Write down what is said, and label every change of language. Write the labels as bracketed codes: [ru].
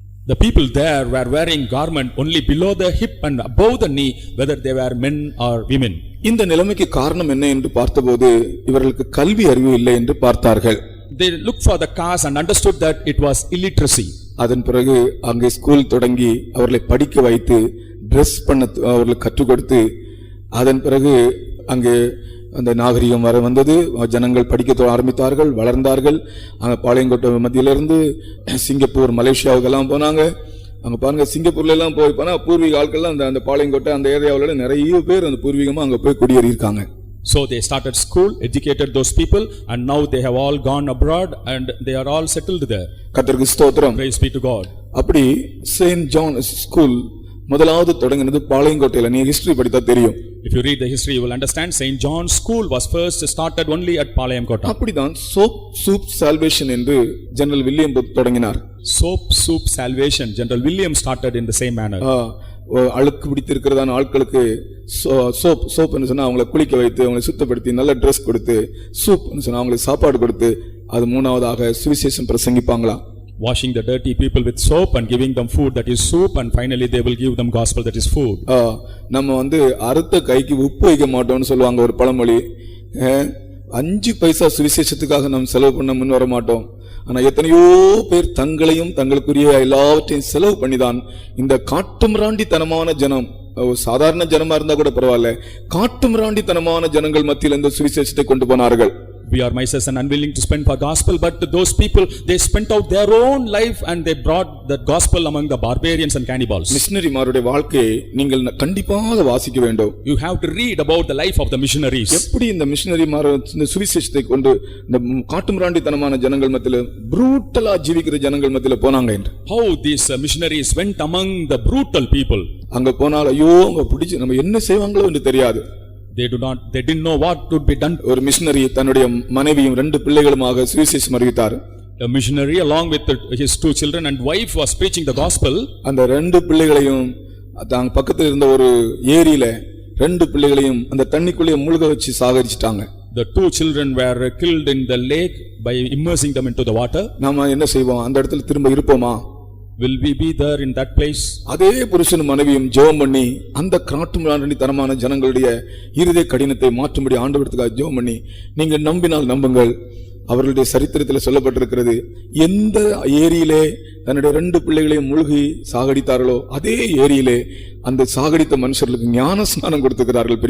[en] The people there were wearing garment only below the hip and above the knee, whether they were men or women. [ta] இந்த நிலைமைக்கு காரணம் என்ன என்று பார்த்தபோது இவர்களுக்கு கல்வி அறிவு இல்லை என்று பார்த்தார்கள். [en] They looked for the cause and understood that it was illiteracy. [ta] அதன் பிறகு அங்கே ஸ்கூல் தொடங்கி அவர்களை படிக்க வைத்து ட்ரெஸ் பண்ண அவர்களுக்கு கற்றுக் கொடுத்து அதன் பிறகு அங்கே அந்த நாகரிகம் வந்தது. ஜனங்கள் படிக்க ஆரம்பித்தார்கள், வளர்ந்தார்கள். அங்க பாளையங்கோட்டை மத்தியிலிருந்து சிங்கப்பூர், மலேசியாவுக்கெல்லாம் போனாங்க. அங்க பாருங்க, சிங்கப்பூர்ல எல்லாம் போனா பூர்வீக ஆட்கள்லாம் அந்த பாளையங்கோட்டை அந்த ஏரியாவில நிறைய பேர் அந்த பூர்வீகமா அங்க போய் குடியேறி இருக்காங்க. [en] So they started school, educated those people, and now they have all gone abroad and they are all settled there. [ta] கர்த்தருக்கு ஸ்தோத்திரம். [en] Praise be to God. [ta] அப்படி செயின்ட் ஜான் ஸ்கூல் முதலாவது தொடங்கினது பாளையங்கோட்டையில. நீ ஹிஸ்டரி படித்தா தெரியும். [en] If you read the history, you will understand St. John's School was first started only at Palayamkota. [ta] அப்படிதான் soap soup salvation என்று general William தொடங்கினார். [en] Soap Soup Salvation, General William started in the same manner. [ta] அழுக்கு பிடித்திருக்கிறதான ஆட்களுக்கு soap சொன்னா அவங்களை குளிக்க வைத்து அவங்களை சுத்தப்படுத்தி நல்ல ட்ரெஸ் கொடுத்து, சூப் சொன்னா அவங்களுக்கு சாப்பாடு கொடுத்து, அது மூணாவதாக சுவிசேஷம் பிரசங்கிப்பாங்களாம். [en] Washing the dirty people with soap and giving them food that is soup, and finally they will give them gospel that is food. [ta] நம்ம அறுத்த கைக்கு உப்பு வைக்க மாட்டோம்னு சொல்லுவாங்க ஒரு பழமொழி. 5 பைசா சுவிசேஷத்துக்காக நாம் செலவு பண்ண முன் வர மாட்டோம். ஆனா எத்தனையோ பேர் தங்களையும் தங்களுக்குரிய எல்லாவற்றையும் செலவு பண்ணிதான் இந்த காட்டுமிராண்டித்தனமான ஜனம், சாதாரண ஜனமா இருந்தா கூட பரவாயில்ல, காட்டுமிராண்டித்தனமான ஜனங்கள் மத்தியில் இந்த சுவிசேஷத்தை கொண்டு போனார்கள். [en] We are miserous and unwilling to spend for gospel, but those people, they spent out their own life and they brought the gospel among the barbarians and cannibals. [ta] Missionary மாருடைய வாழ்க்கையை நீங்கள் கண்டிப்பாக வாசிக்க வேண்டும். [en] You have to read about the life of the missionaries. [ta] எப்படி இந்த missionary மார் இந்த சுவிசேஷத்தை கொண்டு இந்த காட்டுமிராண்டித்தனமான ஜனங்கள் மத்தியில ப்ரூட்டலா ஜீவிக்கிற ஜனங்கள் மத்தியில போனாங்க என்று. [en] How these missionaries went among the brutal people. [ta] அங்க போனால் ஐயோ அங்க பிடிச்சு நம்ம என்ன செய்வாங்களோ என்று தெரியாது. [en] They didn't know what would be done. [ta] ஒரு மிஷனரி தன்னுடைய மனைவியும் 2 பிள்ளைகளுமாக சுவிசேஷம் அறிவித்தார். [en] A missionary along with his 2 children and wife was preaching the gospel. [ta] அந்த 2 பிள்ளைகளையும் தாங்க பக்கத்துல இருந்த ஒரு ஏரியில 2 பிள்ளைகளையும் அந்த தண்ணிக்குள்ளே முழுக வச்சு சாகரிச்சிட்டாங்க. [en] The 2 children were killed in the lake by immersing them into the water. [ta] நாம என்ன செய்வோம்? அந்த இடத்துல திரும்ப இருப்போமா? [en] Will we be there in that place? [ta] அதே புருஷனும் மனைவியும் ஜெபம் பண்ணி அந்த காட்டுமிராண்டித்தனமான ஜனங்களுடைய இருதய கடினத்தை மாற்றும்படி ஆண்டவருக்காக ஜெபம் பண்ணி, நீங்க நம்பினால் நம்புங்கள், அவர்களுடைய சரித்திரத்தில் சொல்லப்பட்டிருக்கிறது, எந்த ஏரியிலே தன்னுடைய 2 பிள்ளைகளையும் மூழ்கி சாகடித்தார்களோ அதே ஏரியிலே அந்த சாகடித்த மனுஷர்களுக்கு ஞான ஸ்நானம் கொடுத்திருக்கிறார்கள்.